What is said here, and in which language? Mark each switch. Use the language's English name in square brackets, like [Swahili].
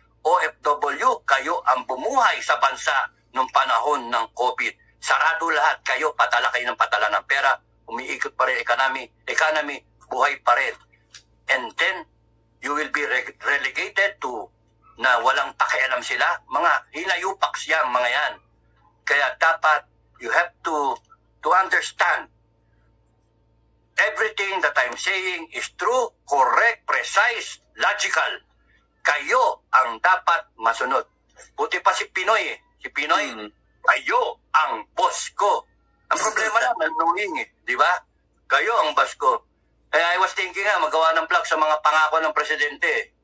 [Filipino] OFW, kayo ang bumuhay sa bansa nung panahon ng COVID. Sarado lahat kayo, patala kayo ng patala ng pera, umiikot pa rin economy, buhay pa rin. [English] And then, you will be relegated to [Filipino] na walang pakialam sila. Mga hinayupaks yan, mga yan. Kaya dapat, [English] you have to understand everything that I'm saying is true, correct, precise, logical. [Filipino] Kayo ang dapat masunod. Buti pa si Pinoy eh. Si Pinoy, kayo ang boss ko. Ang problema lang, annoying eh. Di ba? Kayo ang boss ko. [English] I was thinking [Filipino] magawa ng plug sa mga pangako ng presidente.